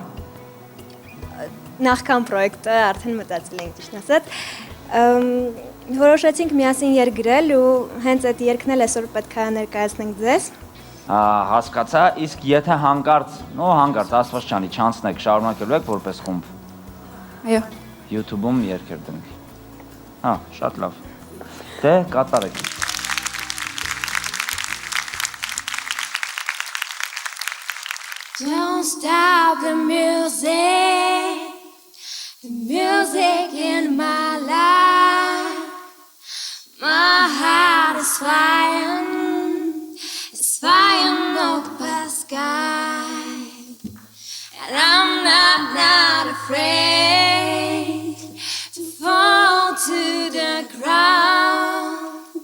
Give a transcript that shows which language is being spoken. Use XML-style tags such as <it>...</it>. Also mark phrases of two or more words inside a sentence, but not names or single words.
<hy>Նախքան պրոյեկտը արդեն մտածել ենք ճիշտ ասած։ Որոշեցինք միասին երգրել ու հենց այդ երգն էլ այսօր պետք է ներկայացնենք ձեզ։ Հասկացա, իսկ եթե հանկարծ աստված չանի, չանցնեք, շարունակելու եք որպես խումբ։ Այո։ YouTube-ում երգեր դնենք։ Հա, շատ լավ։ Դե կատարեք։</hy> <en>Don't stop the music in my life. My heart is flying over the sky, and I'm not afraid to fall to the ground.</en>